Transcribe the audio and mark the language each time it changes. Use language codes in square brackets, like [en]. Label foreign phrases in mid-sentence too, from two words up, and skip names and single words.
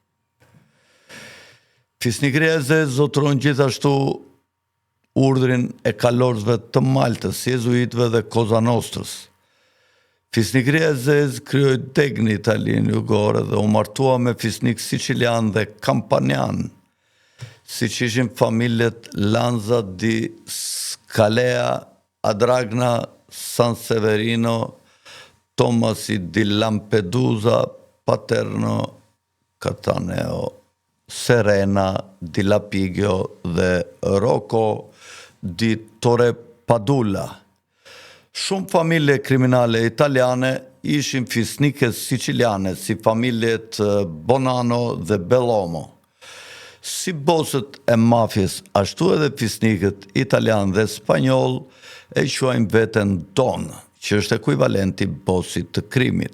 [sq] Fisnikëria e zezë zotëron gjithashtu urdhrin e kalorzëve të Maltës, jezuitëve dhe Koza Nostrës. Fisnikëria e zezë krijoi degën italian jugore dhe u martua me fisnik sicilian dhe kampanian, siç ishin familjet Lanza di Scalea, Adragna, San Severino, Tomasi di Lampedusa, Paterno, Cataneo, Serena, di Lapigio dhe Rocco di Torre Padula. Shumë familje kriminale italiane ishin fisnike siciliane, si familjet Bonanno dhe Bellomo. Si bosët e mafjes, ashtu edhe fisnikët italian dhe spanjoll e quajnë veten Don, që është ekuivalenti bosit të krimit.